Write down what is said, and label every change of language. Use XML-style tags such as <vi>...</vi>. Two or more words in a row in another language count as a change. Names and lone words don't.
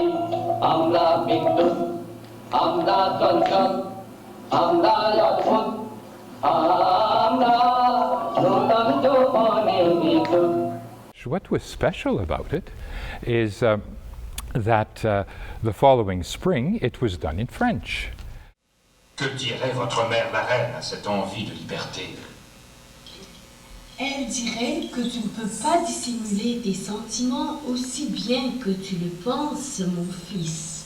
<en>What was special about it is that the following spring it was done in French.</en> <fr>Que dirait votre mère, la reine, à cette envie de liberté? Elle dirait que tu ne peux pas dissimuler tes sentiments aussi bien que tu le penses, mon fils.</fr>